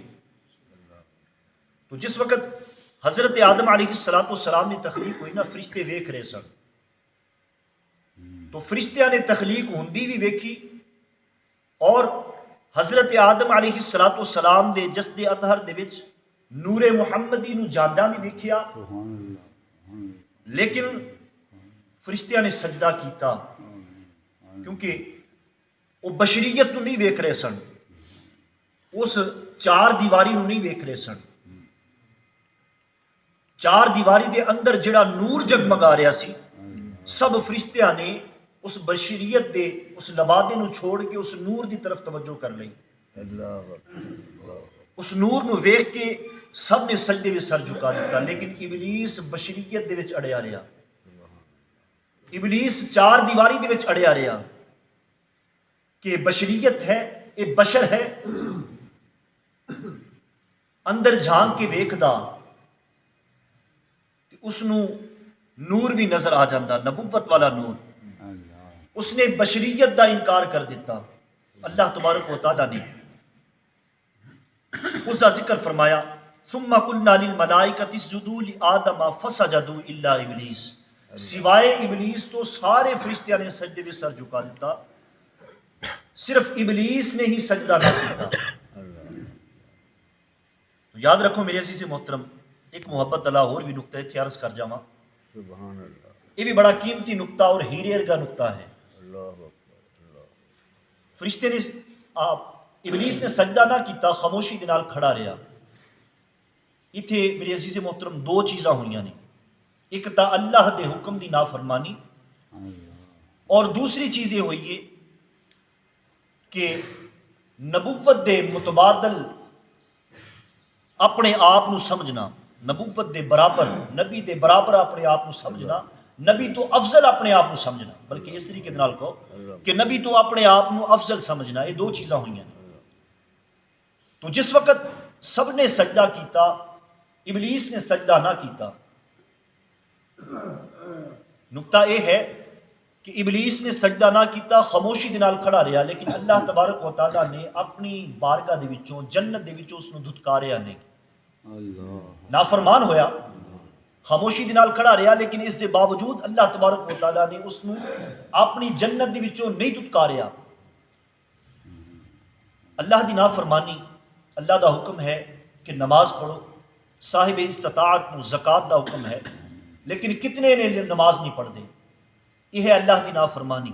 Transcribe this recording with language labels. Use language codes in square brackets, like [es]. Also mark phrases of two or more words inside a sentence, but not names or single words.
[pa] تو جس وقت حضرت آدم علیہ السلام کی تخلیق ہوئی نا، فرشتے ویکھ رہے سن، تو فرشتیاں نے تخلیق ہوندی بھی ویکھی اور حضرت آدم علیہ السلام دے جسد اطہر دے وچ نور محمدی نو جاندہ بھی ویکھیا، لیکن فرشتیاں نے سجدہ کیتا کیونکہ وہ بشریت نو نہیں ویکھ رہے سن، اس چار دیواری نو نہیں ویکھ رہے سن۔ چار دیواری دے اندر جڑا نور جگمگا رہا سی، سب فرشتیاں نے اس بشریت دے اس لبادے نو چھوڑ کے اس نور دی طرف توجہ کر لئی۔ اس نور نو ویکھ کے سب نے سجدے میں سر جھکا دیتا، لیکن ابلیس بشریت دے وچ اڑیا رہا، ابلیس چار دیواری دے وچ اڑیا رہا کہ بشریت ہے، یہ بشر ہے، اندر جھانک کے ویکھدا اس نو نور بھی نظر آ جاندہ، نبوت والا نور۔ اس نے بشریت دا انکار کر دیتا۔ [ur] اللہ تبارک و تعالیٰ نے اس کا ذکر فرمایا، [ar] ثم قلنا للملائکۃ اسجدوا لآدم فسجدوا الا ابلیس، [pa] سوائے ابلیس تو سارے فرشتیاں نے سجدے میں سر جھکا دیتا، صرف ابلیس نے ہی سجدہ نہ کیتا۔ تو یاد رکھو میرے عزیز محترم، ایک محبت اللہ اور بھی نقطہ اتنے عرض کر جاواں، یہ بھی بڑا قیمتی نقطہ اور ہیرے ورگا نقطہ ہے۔ فرشتے نے ابلیس نے سجدہ نہ کیتا، خاموشی دے نال کھڑا رہا۔ اتھے میرے عزیز محترم دو چیزاں ہوئیاں نے، ایک تا اللہ دے حکم دی نافرمانی، اور دوسری چیز یہ ہوئی ہے کہ نبوت دے متبادل اپنے آپ نو سمجھنا، نبوت دے برابر، نبی دے برابر اپنے آپ نو سمجھنا، نبی تو افضل اپنے آپ نو سمجھنا، بلکہ اس طریقے نال کہو کہ نبی تو اپنے آپ نو افضل سمجھنا، یہ دو چیزاں ہوئی ہیں۔ تو جس وقت سب نے سجدہ کیتا، ابلیس نے سجدہ نہ کیتا۔ نقطہ یہ ہے کہ ابلیس نے سجدہ نہ کیتا، خاموشی دے نال کھڑا رہا، لیکن اللہ تبارک و تعالیٰ نے اپنی بارگاہ دے وچوں، جنت دے وچوں اس نو دھتکاریا نہیں، نافرمان ہویا، خاموشی دے نال کھڑا رہا، لیکن اس دے باوجود اللہ تبارک و تعالیٰ نے اس نو اپنی جنت دے وچوں نہیں دھتکاریا۔ اللہ دی نافرمانی، اللہ دا حکم ہے کہ نماز پڑھو، صاحب استطاعت نو زکوٰۃ دا حکم ہے، لیکن کتنے نے نماز نہیں پڑھ دے، یہ ہے اللہ دی نافرمانی۔